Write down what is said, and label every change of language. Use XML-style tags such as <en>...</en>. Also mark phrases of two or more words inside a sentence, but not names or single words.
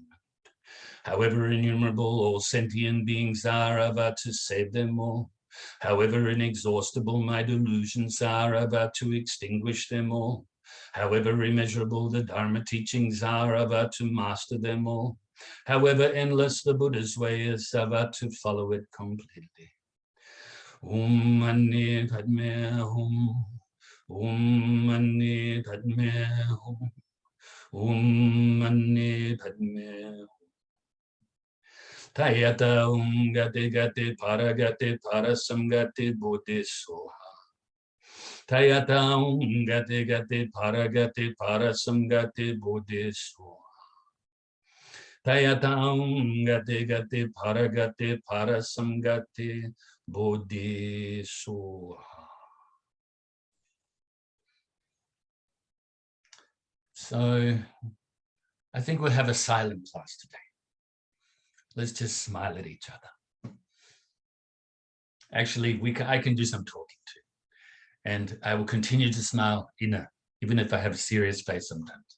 <en>However innumerable all sentient beings are, I vow to save them all. However inexhaustible my delusions are, I vow to extinguish them all. However immeasurable the Dharma teachings are, I vow to master them all. However endless the Buddha's way is, I vow to follow it completely.</en> <sa>ॐ मणि पद्मे हूँ. ॐ मणि पद्मे हूँ. ॐ मणि पद्मे हूँ. तद्यथा गते गते पारसंगते बोधिस्वाहा. तद्यथा गते गते पारसंगते बोधिस्वाहा. तद्यथा गते गते पारसंगते बोधिस्वाहा.</sa> <en>So I think we'll have a silent class today. Let's just smile at each other. Actually, I can do some talking too. And I will continue to smile inner, even if I have a serious face sometimes.</en>